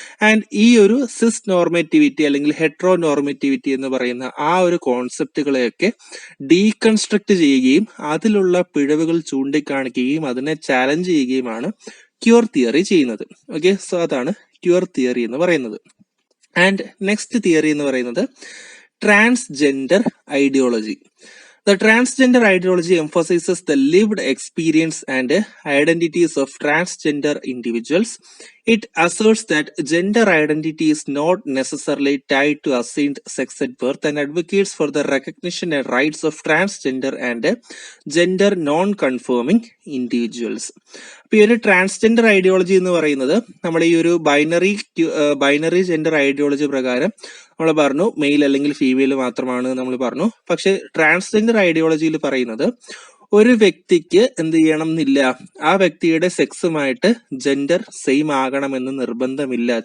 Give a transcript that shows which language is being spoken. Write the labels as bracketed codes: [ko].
[ml] And ഈ ഒരു സിസ് നോർമേറ്റിവിറ്റി അല്ലെങ്കിൽ ഹെട്രോ നോർമേറ്റിവിറ്റി എന്ന് പറയുന്ന ആ ഒരു കോൺസെപ്റ്റുകളെയൊക്കെ ഡീകൺസ്ട്രക്ട് ചെയ്യുകയും അതിലുള്ള പിഴവുകൾ ചൂണ്ടിക്കാണിക്കുകയും അതിനെ ചാലഞ്ച് ചെയ്യുകയുമാണ് ക്യൂർ തിയറി ചെയ്യുന്നത്. ഓക്കെ, സോ അതാണ് ക്യൂർ തിയറി എന്ന് പറയുന്നത്. ആൻഡ് നെക്സ്റ്റ് തിയറി എന്ന് പറയുന്നത് transgender ideology. [en] The transgender ideology emphasizes the lived experience and identities of transgender individuals. It asserts that gender identity is not necessarily tied to assigned sex at birth and advocates for the recognition and rights of transgender and gender non-conforming individuals. [ml] അപ്പോൾ ഈ ഒരു transgender ideology എന്ന് പറയുന്നത് നമ്മുടെ ഈ ഒരു binary gender ideology പ്രകാരം നമ്മൾ പറഞ്ഞു മെയിൽ അല്ലെങ്കിൽ ഫീമെയിൽ മാത്രമാണ് നമ്മൾ പറഞ്ഞു. പക്ഷെ ട്രാൻസ്ജെൻഡർ ഐഡിയോളജിയിൽ പറയുന്നത് ഒരു വ്യക്തിക്ക് എന്ത് ചെയ്യണം എന്നില്ല, ആ വ്യക്തിയുടെ സെക്സുമായിട്ട് ജെൻഡർ സെയിം ആകണമെന്ന് നിർബന്ധമില്ല.